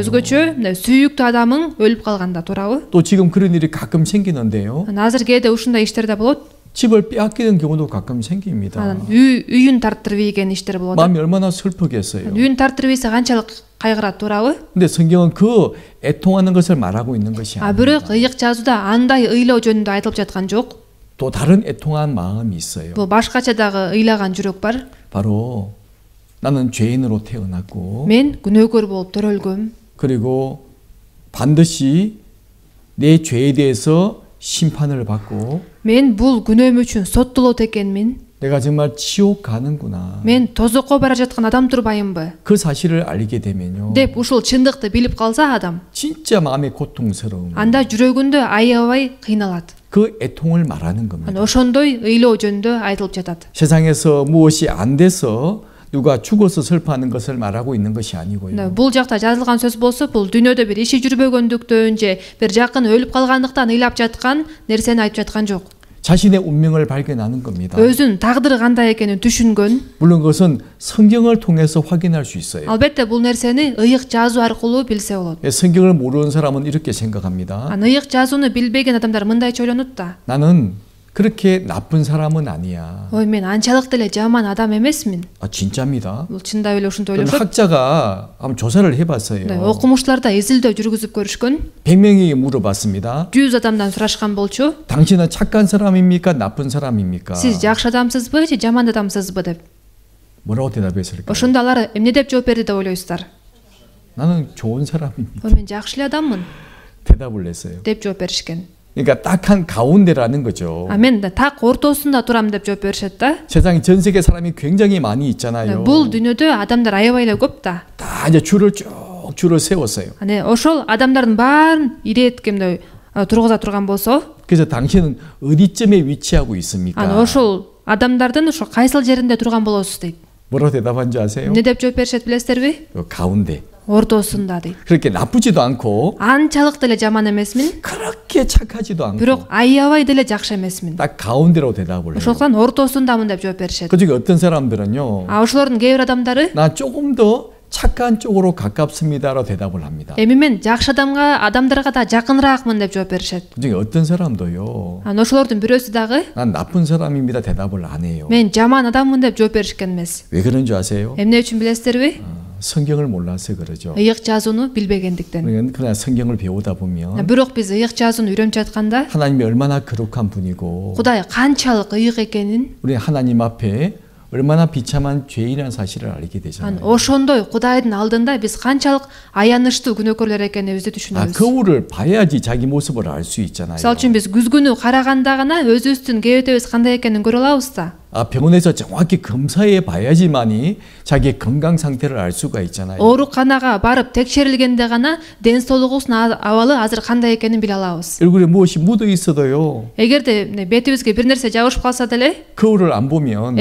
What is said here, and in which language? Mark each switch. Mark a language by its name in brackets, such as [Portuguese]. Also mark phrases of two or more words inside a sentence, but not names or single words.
[Kyrgyz] өзгөчө сүйүктүү адамың өлүп калганда, туурабы? [Korean] 또 지금 그런 일이 가끔 생기는데요. [Kyrgyz] Азыр кээде ушундай иштер да болот. [Korean] 집을 빼앗기는 경우도 가끔 생깁니다. [Kyrgyz] үйүн тартырып ийген иштер болот. [Korean] 마음이 얼마나 슬프겠어요. [Kyrgyz] үйүн тартырып ийсе канчалык кайгырат, туурабы? [Korean] 근데 성경은 그 애통하는 것을 말하고 있는 것이 아닙니다. [Kyrgyz] бирок ыйык жазууда андай ыйлоо жөнүндө айтылып жаткан жок. [Korean] 또 다른 애통한 마음이 있어요. [Kyrgyz] бул башкача дагы ыйлаган жүрөк бар. [Korean] 바로 나는 죄인으로 태어났고 [Kyrgyz] мен күнөөкөр болуп төрөлгөм. [Korean] 그리고 반드시 내 죄에 대해서 심판을 받고 [Kyrgyz] мен бул күнөөм үчүн соттолот экенмин. [Korean] 내가 정말 지옥 가는구나. [Kyrgyz] мен тозокко бара жаткан адам турбайымбы? [Korean] 그 사실을 알게 되면요. [Kyrgyz] деп ушул чындыкты билип калса адам, [Korean] 진짜 마음이 고통스러움. [Kyrgyz] анда жүрөгүндө аябай кыйналат. [Korean] 그 애통을 말하는 겁니다. [Kyrgyz] ошондой ыйлоо жөнүндө айтылып жатат. [Korean] 세상에서 무엇이 안 돼서 누가 죽어서 슬퍼하는 것을 말하고 있는 것이 아니고요. [Kyrgyz] Бул жакта жазылган сөз болсо, бул дүйнөдө бир иши жүрбөгөндүктөн же бир жакын өлүп калгандыктан ыйлап жаткан нерсени айтып жаткан жок. [Korean] 자신의 운명을 발견하는 겁니다. [Kyrgyz] өзүнүн тагдыры кандай экенин түшүнгөн. [Korean] 물론 그것은 성경을 통해서 확인할 수 있어요. [Kyrgyz] Албетте бул нерсени ыйык жазуу аркылуу билсе болот. [Korean] 성경을 모르는 사람은 이렇게 생각합니다. [Kyrgyz] ыйык жазууну билбеген адамдар мындайча ойлонот да. [Korean] 나는 그렇게 나쁜 사람은 아니야. [Kyrgyz] ой мен анчалык деле жаман адам эмесмин. [Korean] 진짜입니다. [Kyrgyz] бул чындап эле ушинтип [Korean] 그럼 [Kyrgyz] ойлошот. [Korean] 학자가 한번 조사를 해봤어요. [Kyrgyz] окумуштар да изилдөө жүргүзүп көрүшкөн. [Korean] 100명이 물어봤습니다. [Kyrgyz] 100 адамдан сурашкан болчу. [Korean] 당신은 착한 사람입니까? 나쁜 사람입니까? [Kyrgyz] Сиз жакшы адамсызбы же жаман адамсызбы деп. [Korean] 뭐라고 대답했을까요? [Kyrgyz] ошондо алар эмне деп жооп берди деп ойлойсуздар? [Korean] 나는 좋은 사람입니다. [Kyrgyz] мен жакшы эле адаммын [Korean] 대답을 했어요. [Kyrgyz] деп жооп беришкен. [Korean] 그러니까 딱 한 가운데라는 거죠. [Kyrgyz] мен так ортосунда турам деп жооп беришет да. [Korean] 세상에 전 세계 사람이 굉장히 많이 있잖아요. [Kyrgyz] бул дүйнөдө адамдар аябай эле көп да. [Korean] 다 이제 줄을 세웠어요. [Kyrgyz] ошол адамдардын баарын иреткемдей тургуза турган болсо, [Korean] 그래서 당신은 어디쯤에 위치하고 있습니까? [Kyrgyz] ошол адамдардын ошо кайсыл жеринде турган болосуз дейт. [Korean] 뭐라고 대답한지 아세요? [Kyrgyz] эмне деп жооп беришет билесиздерби? [Korean] 가운데. [Kyrgyz] ортосунда дейт. [Korean] 그렇게 나쁘지도 않고 [Kyrgyz] анчалык деле жаман эмесмин, [Korean] 그렇게 착하지도 않고 [Kyrgyz] бирок аябай деле жакшы эмесмин. [Korean] 딱 가운데로 대답을 해요. [Kyrgyz] ошондуктан ортосундамын деп жооп беришет. [Korean] 그중에 어떤 사람들은요. [Kyrgyz] ошолордун кээ бир адамдары [Korean] 나 조금 더 착한 쪽으로 가깝습니다라고 대답을 합니다. [Kyrgyz] эми мен жакшы адамдарга да жакыныраакмын деп жооп беришет. [Korean] 그중에 어떤 사람도요. [Kyrgyz] ошолордун бирөөсү дагы [Korean] 난 나쁜 사람입니다 대답을 안 해요. [Kyrgyz] мен жаман адаммын деп жооп беришкен эмес. [Korean] 왜 그런 줄 아세요? [Kyrgyz] эмне үчүн билесиздерби? [Korean] 성경을 몰라서 그러죠. [Kyrgyz] ыйык жазууну билбегендиктен. [Korean] 그러나 성경을 배우다 보면 [Kyrgyz] бирок биз ыйык жазууну үйрөнүп жатканда [Korean] 하나님이 얼마나 거룩한 분이고 [Kyrgyz] Кудай канчалык ыйык экенин, [Korean] 우리 하나님 앞에 얼마나 비참한 죄인이라는 사실을 알게 되잖아요. [Kyrgyz] ошондой Кудайдын алдында биз канчалык аянычтуу күнөөкөрлөр экенибизди түшүнөбүз. [Korean] 거울을 봐야지 자기 모습을 알 수 있잖아요. [Kyrgyz] мисалы үчүн биз күзгүнү караганда гана өзүбүздүн кебетебиз кандай экенин көрө алабыз да. [Korean] 병원에서 정확히 검사해 봐야지만이 자기의 건강 상태를 알 수가 있잖아요. [Kyrgyz] ооруканага барып текшерилгенде гана ден соолугубуздун абалы азыр кандай экенин биле алабыз. [Korean] 얼굴에 무엇이 묻어 있어도요. [Kyrgyz] эгерде бетибизге бир нерсе жабышып калса деле, [Korean] 거울을 안 보면